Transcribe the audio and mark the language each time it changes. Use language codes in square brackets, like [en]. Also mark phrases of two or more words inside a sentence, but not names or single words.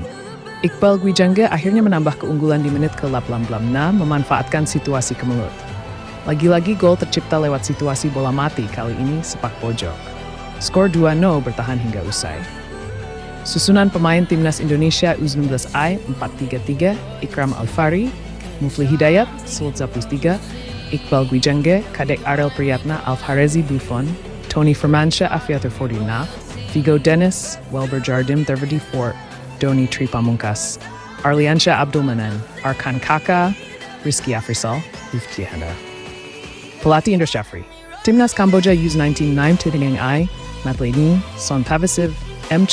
[id] Iqbal Gwijangge akhirnya menambah keunggulan di menit ke-86 memanfaatkan situasi kemelut. Lagi-lagi gol tercipta lewat situasi bola mati, kali ini sepak pojok. Skor 2-0 bertahan hingga usai. Susunan pemain Timnas Indonesia U19I 4-3-3, Ikram Al-Ghifari, Mufli Hidayat, Sulza Pustiga, Iqbal Gwijangge, Kadek Arel Priyatna, Alvarezi Buffon, Tony Firmansyah Afiatur Fordinaf, Figo Dennis, Welle Berjardin 34, Doni Tri Pamungkas, Arliansyah Abdulmanan, Arkan Kaka, Rizky Afrisal, Lufti Handa. Pelatih Indra Syafri. Timnas Kamboja U19 9 Tidingang I, Matlani, Son Pavisiv, M.